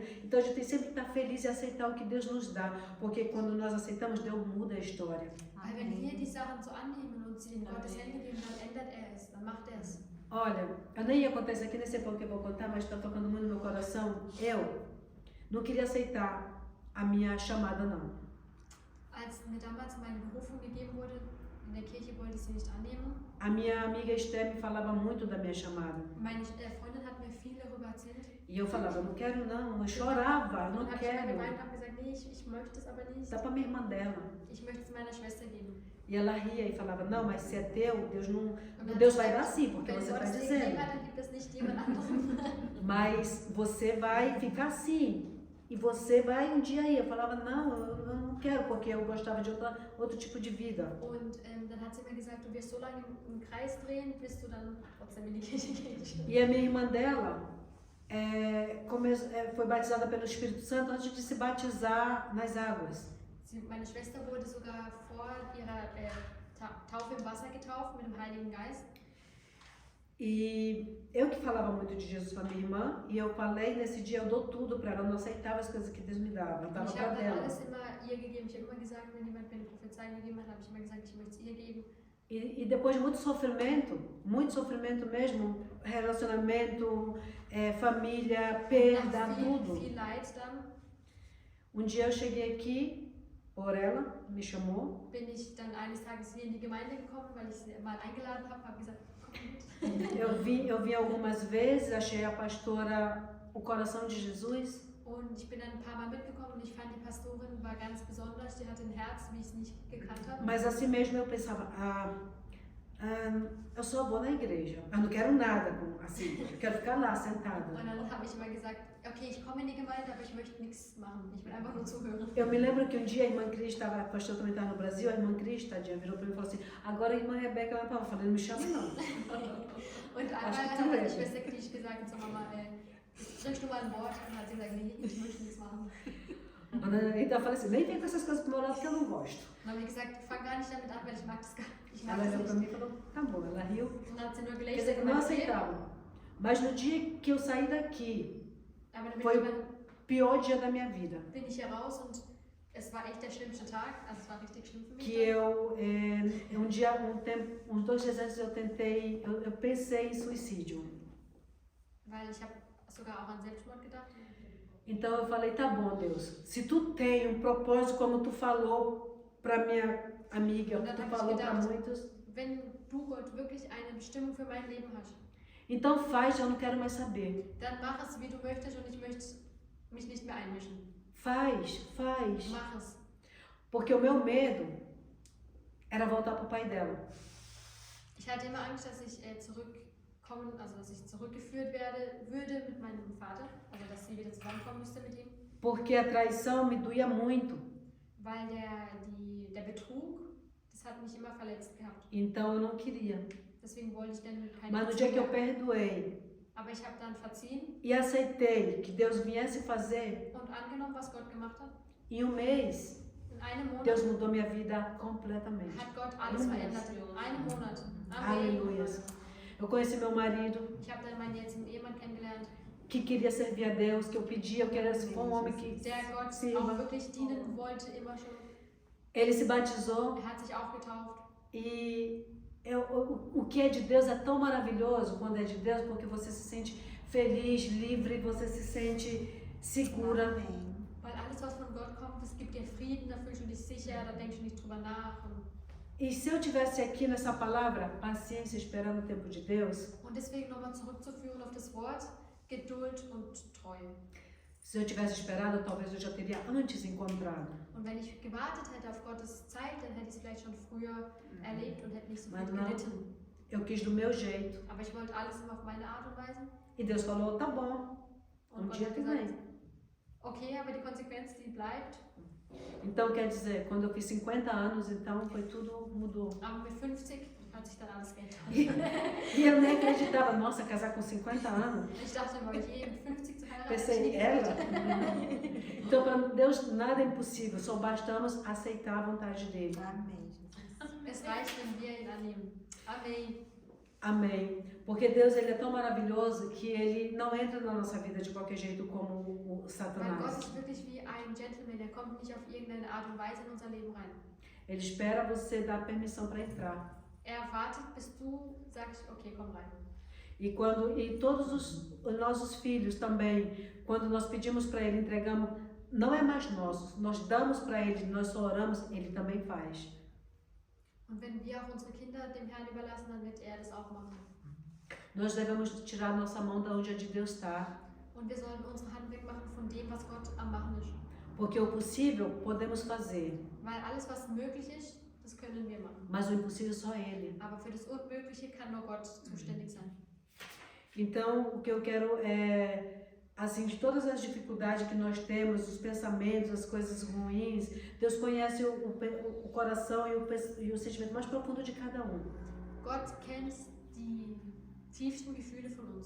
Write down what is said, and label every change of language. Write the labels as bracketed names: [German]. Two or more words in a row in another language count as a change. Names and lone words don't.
[Portuguese] Então a gente tem sempre que estar feliz e aceitar o que Deus nos dá, porque quando nós aceitamos, Deus muda a história. [German] Weil wenn wir die Sachen so annehmen und sie in Gottes Hände geben, dann ändert er es, dann macht er es. [Portuguese] Olha, eu nem ia contar isso aqui, nem sei por que eu vou contar, mas está tocando muito no meu coração. Eu não queria aceitar a minha chamada, não. [German] Als mir damals meine Berufung gegeben wurde, in der Kirche wollte ich sie nicht annehmen. [Portuguese] A minha amiga Esther me falava muito da minha chamada. [German] Meine Freundin hat mir viel darüber erzählt. [Portuguese] E eu falava, não quero não, eu chorava, não [German] Dann habe ich immer [Portuguese] quero. [German] geweint und habe gesagt, nee, ich möchte es aber nicht. [Portuguese] Dá para minha irmã dela. [German] Ich möchte es meiner Schwester geben. [Portuguese] E ela ria e falava, não, mas se é teu, Deus não. [German] Und dann [Portuguese] Deus [German] hat [Portuguese] vai [German] sie [Portuguese] dar [German] gesagt, [Portuguese] sim, porque [German] wenn [Portuguese] você [German] Gott [Portuguese] está [German] es dir gegeben [Portuguese] dizendo. [German] hat, dann gibt es nicht jemand anderen. [Portuguese] Mas você vai ficar assim. E você vai um dia aí. Eu falava, não, eu não quero, porque eu gostava de outro tipo de vida. [German] Und dann hat sie mir gesagt, du wirst so lange im Kreis drehen, bis du dann trotzdem in die Kirche gehst. [Portuguese] E a minha irmã dela foi batizada pelo Espírito Santo antes de se batizar nas águas. [German] Meine Schwester wurde sogar vor ihrer Taufe im Wasser getauft mit dem Heiligen Geist. [Portuguese] E eu que falava muito de Jesus para minha irmã, e eu falei nesse dia, eu dou tudo para ela, eu não aceitava as coisas que Deus me dava, eu dava [German] Ich [Portuguese] para [German] habe dann [Portuguese] dela. [German] alles immer ihr gegeben. Ich habe immer gesagt, wenn jemand mir eine Prophezeiung gegeben hat, habe ich immer gesagt, ich möchte es ihr geben. [Portuguese] E depois de muito sofrimento mesmo, relacionamento, família, perda, [German] Nach [Portuguese] tudo. [German] viel Leid dann [Portuguese] Um dia eu cheguei aqui, por ela, me chamou, [German] bin ich dann eines Tages hier in die Gemeinde gekommen, weil ich sie mal eingeladen habe, habe gesagt, komm mit. [Portuguese] eu vim algumas vezes, achei a pastora o coração de Jesus. [German] Und ich bin dann ein paar Mal mitgekommen und ich fand, die Pastorin war ganz besonders. Die hatte ein Herz, wie ich es nicht gekannt habe. [Portuguese] Mas assim mesmo eu pensava, eu só vou na igreja. Eu não quero nada, assim, eu quero ficar lá sentada. [German] Und dann habe ich immer gesagt, okay, ich komme in die Gemeinde, aber ich möchte nichts machen. Ich will einfach nur zuhören. [Portuguese] Eu me lembro que um dia a irmã Cris estava, a pastora também estava no Brasil, a irmã Cris, tadinha, virou para mim e falou assim, agora a irmã Rebeca vai para lá. Eu falei, não me chama não. [German] Und einmal hat die Schwester Krisch gesagt zur Mama, sprichst du mal ein Wort? Und hat sie gesagt, nee, ich möchte nichts machen. [Portuguese] Então eu falei assim, nem vem com essas coisas pro meu lado que eu não gosto. [German] Und dann habe ich gesagt, fang gar nicht damit an, weil ich mag das gar nicht. Ich mag [Portuguese] Ela [German] das [Portuguese] olhou para [German] nicht. [Portuguese] mim e falou, tá bom, ela riu. [German] Und dann hat sie nur [Portuguese] Quer [German] gelächelt [Portuguese] dizer, que [German] und [Portuguese] não [German] meinte, okay. [Portuguese] aceitava. Mas no dia que eu saí daqui, [German] Aber [Portuguese] foi [German] damit [Portuguese] o pior dia da minha vida. [German] bin ich hier raus und es war echt der schlimmste Tag. Also es war richtig schlimm für mich. [Portuguese] Que eu, uns 2 dias antes eu pensei em suicídio. [German] Weil ich habe sogar auch an Selbstmord gedacht. [Portuguese] Então eu falei, tá bom, Deus, se tu tem um propósito como tu falou para minha amiga, [German] Und dann [Portuguese] tu [German] habe ich [Portuguese] falou para [German] gedacht, [Portuguese] muitos, [German] wenn du Gott wirklich eine Bestimmung für mein Leben hast, [Portuguese] então faz, eu não quero mais saber. [German] dann mach es, wie du möchtest und ich möchte mich nicht mehr einmischen. [Portuguese] Faz. [German] Mach es. [Portuguese] Porque o meu medo era voltar pro pai dela. [German] Ich hatte immer Angst, dass ich dass ich zurückgeführt würde mit meinem Vater, also dass sie wieder zusammenkommen müsste mit ihm. [Portuguese] Porque a traição me doía muito. [German] Weil der Betrug, das hat mich immer verletzt gehabt. [Portuguese] Então eu não queria. [German] Deswegen wollte ich dann keine [Portuguese] Mas no dia que eu [German] Beziehung mehr. [Portuguese] perdoei [German] Aber ich habe dann verziehen [Portuguese] e aceitei que Deus viesse fazer, [German] und angenommen, was Gott gemacht hat. [Portuguese] em um mês, [German] In einem Monat [Portuguese] Deus mudou minha vida completamente. [German] hat Gott alles verändert. In einem Monat. [Portuguese] Aleluia. Eu conheci meu marido, [German] Ich habe dann meinen jetzigen Ehemann kennengelernt, [Portuguese] que queria servir a Deus, que eu pedia, eu queria ser um homem que [German] der Gott [Portuguese] sirva. [German] auch wirklich dienen wollte, immer schon. [Portuguese] Ele se batizou [German] Hat sich auch getauft. [Portuguese] e o que é de Deus é tão maravilhoso quando é de Deus, porque você se sente feliz, livre, você se sente segura. [German] Weil alles, was von Gott kommt, das gibt dir Frieden, da fühlst du dich sicher, da denkst du nicht drüber nach. [Portuguese] E se eu tivesse aqui nessa palavra, paciência, esperando o tempo de Deus, [German] Und deswegen nochmal zurückzuführen auf das Wort, Geduld und Treue. [Portuguese] se eu tivesse esperado, talvez eu já teria antes encontrado. [German] Und wenn ich gewartet hätte auf Gottes Zeit, dann hätte ich es vielleicht schon früher erlebt und hätte nicht so viel [Portuguese] Mas não, [German] gelitten. [Portuguese] eu quis do meu jeito. [German] Aber ich wollte alles immer auf meine Art und Weise. [Portuguese] E Deus falou, tá bom, [German] Und Gott [Portuguese] dia [German] hat [Portuguese] que [German] gesagt, [Portuguese] vem. [German] okay, aber die Konsequenz, die bleibt. [Portuguese] Então, quer dizer, quando eu fiz 50 anos, então foi tudo mudou. [German] Aber mit 50 hat sich dann alles geändert. [Portuguese] E eu nem acreditava, nossa, casar com 50 anos. [German] Ich dachte immer, je mit 50 zu heiraten. [Portuguese] Pensei, ela? Então, para Deus nada é impossível, só bastamos aceitar a vontade dele. Amém. [German] Es reicht, wenn wir ihn annehmen. Amen. [Portuguese] Amém. Porque Deus ele é tão maravilhoso que ele não entra na nossa vida de qualquer jeito como o [German] Weil Gott [Portuguese] Satanás. [German] ist wirklich wie ein Gentleman, er kommt nicht auf irgendeine Art und Weise in unser Leben rein. [Portuguese] Ele espera você dar permissão para entrar. [German] Er wartet, bis du sagst, okay, komm rein. [Portuguese] E todos os nossos filhos também, quando nós pedimos para ele, entregamos, não é mais nosso, nós damos para ele, nós só oramos, ele também faz. [German] Und wenn wir auch unsere Kinder dem Herrn überlassen, dann wird er das auch machen. [Portuguese] Nós devemos tirar nossa mão da onde a de Deus está, [German] Und wir sollen unsere Hand wegmachen von dem, was Gott am Machen ist. [Portuguese] porque o possível podemos fazer, [German] Weil alles, was möglich ist, das können wir machen. [Portuguese] mas o impossível só ele. [German] Aber für das Unmögliche kann nur Gott zuständig sein. [Portuguese] Então, o que eu quero é, assim, de todas as dificuldades que nós temos, os pensamentos, as coisas ruins, Deus conhece o coração e o sentimento mais profundo de cada um. [German] Gott kennt die tiefsten Gefühle von uns.